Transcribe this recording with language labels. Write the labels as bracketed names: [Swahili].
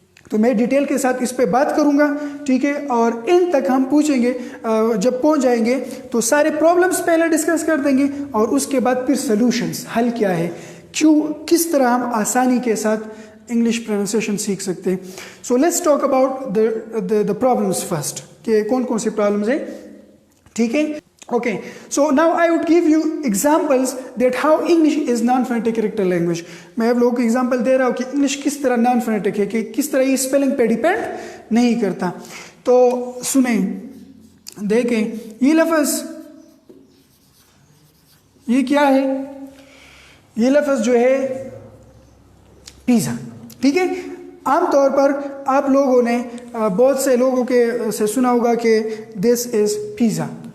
[Hindi] तो मैं डिटेल के साथ इस पे बात करूंगा, ठीक है, और इन तक हम पूछेंगे, जब पहुंच जाएंगे तो सारे प्रॉब्लम्स पहले डिस्कस कर देंगे और उसके बाद फिर सॉल्यूशंस, हल क्या है, क्यों, किस तरह हम आसानी के साथ इंग्लिश प्रोनाउंसिएशन सीख सकते हैं। [English] so let's talk about the problems first, [Hindi] कि कौन कौन सी प्रॉब्लम्स है। ठीक है, [English] okay, so now I would give you examples that how English is non-phonetic character language. [Hindi] मैं आप लोगों को एग्जांपल दे रहा हूँ कि इंग्लिश किस तरह नॉन फोनेटिक है, कि किस तरह ये स्पेलिंग पे डिपेंड नहीं करता। तो सुने, देखें, ये लफ्ज़, ये क्या है? ये लफ्ज़ जो है पिज़्ज़ा। ठीक है, आमतौर पर आप लोगों ने बहुत से लोगों के से सुना होगा कि [English] This is pizza.